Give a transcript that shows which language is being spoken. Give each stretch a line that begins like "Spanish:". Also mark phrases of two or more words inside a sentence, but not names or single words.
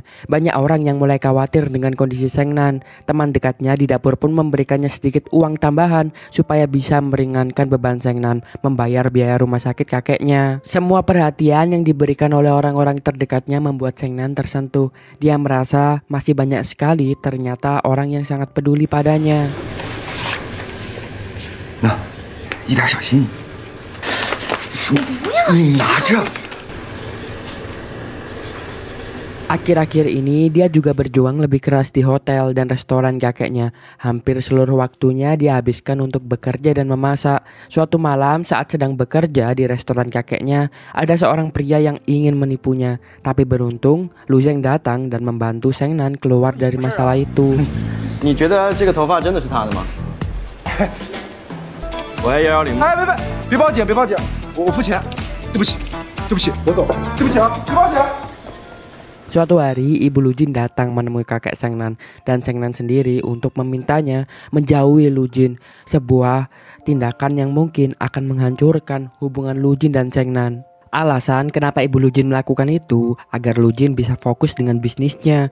Indonesian: Banyak orang yang mulai khawatir dengan kondisi Sheng Nan. Teman dekatnya di dapur pun memberikannya sedikit uang tambahan supaya bisa meringankan beban Sheng Nan membayar biaya rumah sakit kakeknya. Semua perhatian yang diberikan oleh orang-orang terdekatnya membuat Sheng Nan tersentuh. Dia merasa masih banyak sekali ternyata orang yang sangat peduli padanya.
Chinese: 那，一点小心意。你拿着。
Indonesian: Akhir-akhir ini dia juga berjuang lebih keras di hotel dan restoran kakeknya. Hampir seluruh waktunya dia habiskan untuk bekerja dan memasak. Suatu malam saat sedang bekerja di restoran kakeknya, ada seorang pria yang ingin menipunya. Tapi beruntung, Lu Zeng datang dan membantu Sheng Nan keluar dari masalah itu.
Chinese: 你觉得这个头发真的是他的吗？我要110。哎，别报警，别报警，我付钱，对不起，对不起，我走，对不起啊，别报警。
Indonesian: Suatu hari, Ibu Lu Jin datang menemui kakek Sheng Nan dan Sheng Nan sendiri untuk memintanya menjauhi Lu Jin. Sebuah tindakan yang mungkin akan menghancurkan hubungan Lu Jin dan Sheng Nan. Alasan kenapa Ibu Lu Jin melakukan itu agar Lu Jin bisa fokus dengan bisnisnya.